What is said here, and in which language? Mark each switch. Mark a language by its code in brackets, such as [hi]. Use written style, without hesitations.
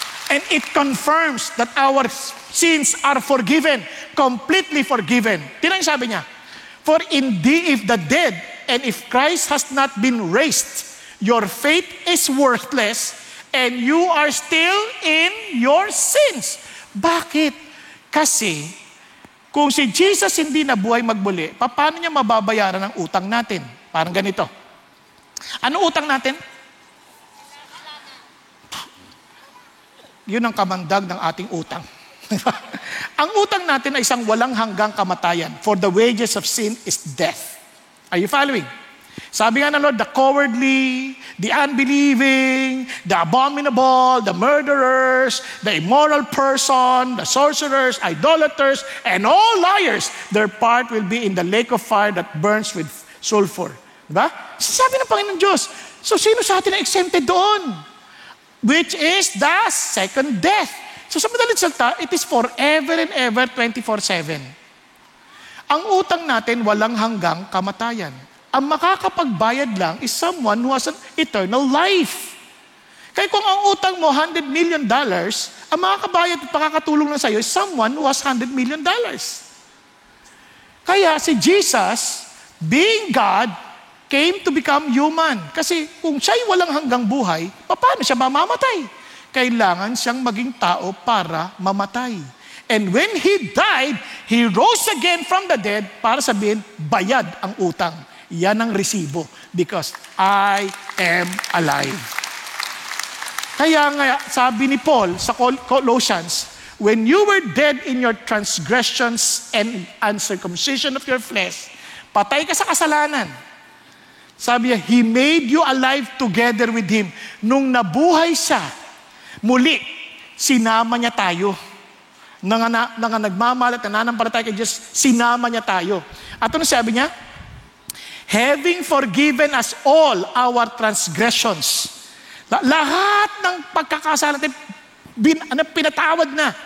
[en] And it confirms that our sins are forgiven, completely forgiven. [tl] Tingnan yung sabi niya, [en] for indeed if the dead and if Christ has not been raised, your faith is worthless and you are still in your sins. [tl] Bakit? Kasi kung si Jesus hindi nabuhay magmuli, paano niya mababayaran ang utang natin? Parang ganito. Ano utang natin? Yun ang kamandag ng ating utang. Ang utang natin ay isang walang hanggang kamatayan. [en] For the wages of sin is death. Are you following? [tl] Sabi nga ng Lord, [en] the cowardly, the unbelieving, the abominable, the murderers, the immoral person, the sorcerers, idolaters, and all liars, their part will be in the lake of fire that burns with sulfur. [tl] Diba? Sabi ng Panginoon Diyos. So sino sa atin na exempted doon? [en] Which is the second death. So [tl] sa madaling salita, [en] it is forever and ever, 24/7. [tl] Ang utang natin walang hanggang kamatayan. Ang makakapagbayad lang is [en] someone who has an eternal life. [tl] Kaya kung ang utang mo $100 million, ang makakabayad at makakatulong na sa iyo [en] is someone who has $100 million. [tl] Kaya si [en] Jesus, being God, came to become human. [tl] Kasi kung siya'y walang hanggang buhay, paano siya mamamatay? Kailangan siyang maging tao para mamatay. [en] And when He died, He rose again from the dead [tl] para sabihin, bayad ang utang. Yan ang resibo. [en] Because I am alive. [tl] Kaya nga, sabi ni Paul sa Colossians, [en] when you were dead in your transgressions and uncircumcision of your flesh, [tl] patay ka sa kasalanan. Sabi niya, [en] He made you alive together with Him. [tl] Nung nabuhay siya, muli, sinama niya tayo. Nang nagmamahal at nananampalataya kay Diyos, sinama niya tayo. At ano sabi niya? [en] Having forgiven us all our transgressions. [tl] Lahat ng pagkakasala natin, pinatawad na.